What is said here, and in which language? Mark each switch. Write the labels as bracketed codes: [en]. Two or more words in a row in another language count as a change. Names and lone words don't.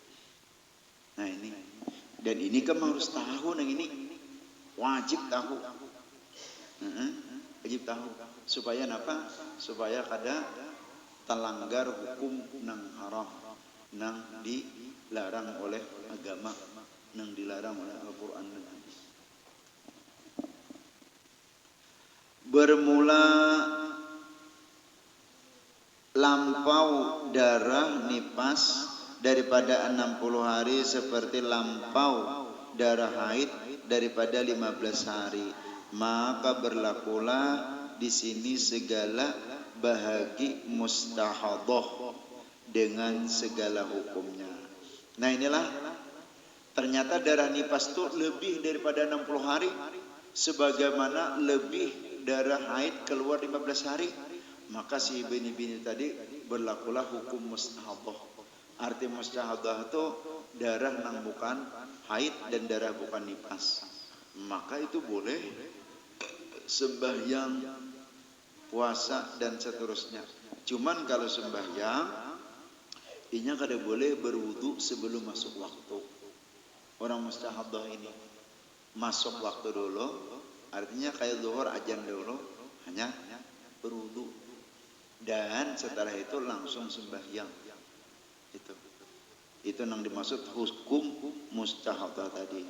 [bjn] Nah ini, dan ini kan harus tahu nang ini. Wajib tahu. Wajib tahu. Supaya apa? Supaya kada telanggar hukum nang haram, nang dilarang oleh agama, nang dilarang oleh Al-Quran dan Hadis. [ms] Bermula lampau darah nipas daripada 60 hari seperti lampau darah haid daripada 15 hari, maka berlakulah di sini segala bahagi mustahadah dengan segala hukumnya. [bjn] Nah inilah ternyata darah nipas itu lebih daripada 60 hari, sebagaimana lebih darah haid keluar 15 hari. Maka si bini-bini tadi berlakulah hukum mustahadah. Arti mustahadah itu darah nang bukan haid dan darah bukan nipas. Maka itu boleh sembahyang, puasa dan seterusnya. Cuman kalau sembahyang, inya kada boleh berwudu sebelum masuk waktu. Orang mustahadah ini masuk waktu dulu, artinya kayak zuhur ajan dulu, hanya berwudu dan setelah itu langsung sembahyang. Itu yang dimaksud hukum mustahadah tadi.